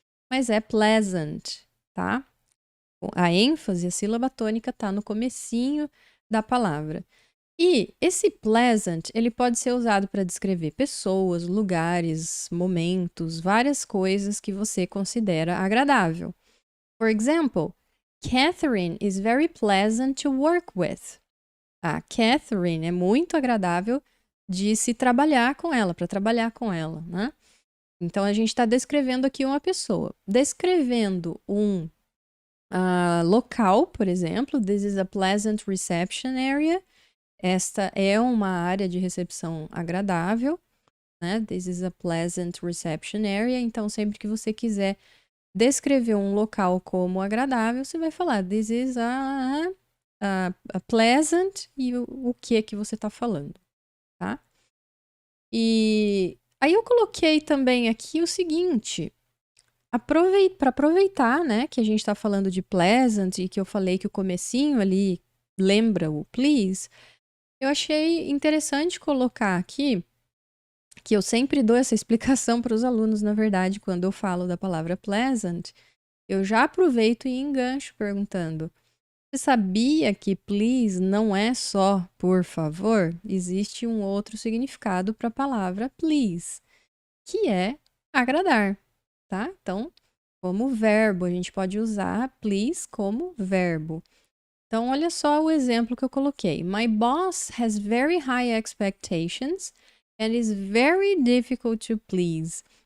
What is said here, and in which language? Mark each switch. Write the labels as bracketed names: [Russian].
[Portuguese] Mas é pleasant, tá? A ênfase, a sílaba tônica tá no comecinho da palavra. E esse pleasant, ele pode ser usado para descrever pessoas, lugares, momentos, várias coisas que você considera agradável. [English] For example, Catherine is very pleasant to work with. [Portuguese] A Catherine é muito agradável de se trabalhar com ela, para trabalhar com ela, né? Então a gente está descrevendo aqui uma pessoa. Descrevendo um local, por exemplo, [English] this is a pleasant reception area. [Portuguese] Esta é uma área de recepção agradável, né? [English] This is a pleasant reception area. [Portuguese] Então, sempre que você quiser descrever um local como agradável, você vai falar [English] this is a pleasant [Portuguese] e o que você está falando, tá? E aí eu coloquei também aqui o seguinte, para aproveitar, né, que a gente está falando de pleasant e que eu falei que o comecinho ali lembra o please, eu achei interessante colocar aqui, que eu sempre dou essa explicação para os alunos, na verdade, quando eu falo da palavra pleasant, eu já aproveito e engancho perguntando: você sabia que please não é só por favor? Existe um outro significado para a palavra please, que é agradar, tá? Então, como verbo, a gente pode usar please como verbo. Então, olha só o exemplo que eu coloquei. [English] My boss has very high expectations and is very difficult to please.